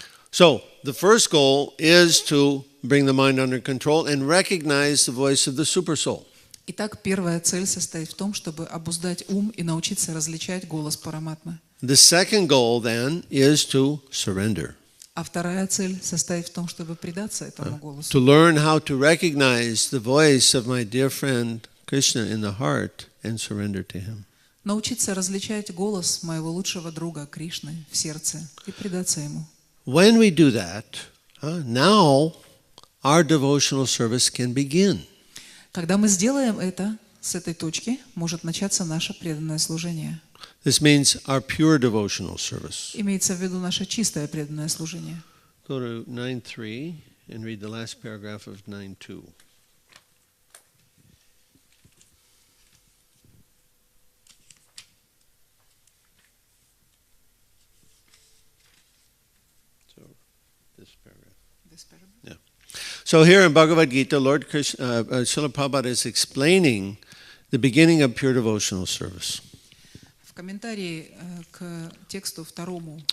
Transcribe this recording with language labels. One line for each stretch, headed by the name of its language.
English: So, the first goal is to bring the mind under control and recognize the voice of the super soul.
Russian: Итак, первая цель состоит в том, чтобы обуздать ум и научиться различать голос Параматмы.
English: The second goal then is to surrender.
Russian: А вторая цель состоит в том, чтобы предаться этому голосу.
English: To learn how to recognize the voice of my dear friend Krishna in the heart and surrender to Him.
Russian: Научиться различать голос моего лучшего друга Кришны в сердце и предаться ему.
English: When we do that, now our devotional service can begin.
Russian: Когда мы сделаем это, с этой точки может начаться наше преданное служение.
English: This means our pure devotional service.
Russian: Имеется в виду наше чистое преданное служение.
English: Go to 9.3 and read the last paragraph of 9.2. So, this paragraph. Yeah. So here in Bhagavad Gita, Lord Krishna, Srila Prabhupada is explaining the beginning of pure devotional service.
Russian: В комментарии к тексту второму,